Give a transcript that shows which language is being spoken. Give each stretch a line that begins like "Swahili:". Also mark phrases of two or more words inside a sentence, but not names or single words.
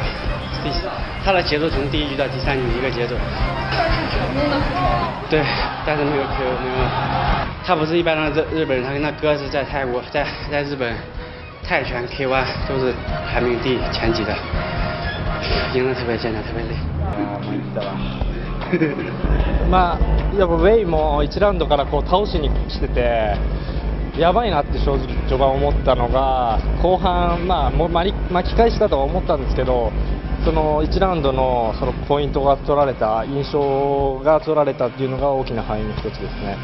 Chinese: 他的节奏从第1局到第3局一个节奏。对，但是没有 KO， 没有。他不是一般的日本人，他跟他哥是在泰国，在日本泰拳 K1 都是排名前几的，赢得特别艰难，特别累。
Japanese: まあやっぱウェイも1ラウンドからこう倒しに来ててやばいなって正直序盤思ったのが後半もう巻き返したとは思ったんですけど、その1ラウンドのそのポイントが取られた印象が取られたっていうのが大きな敗因の一つですね。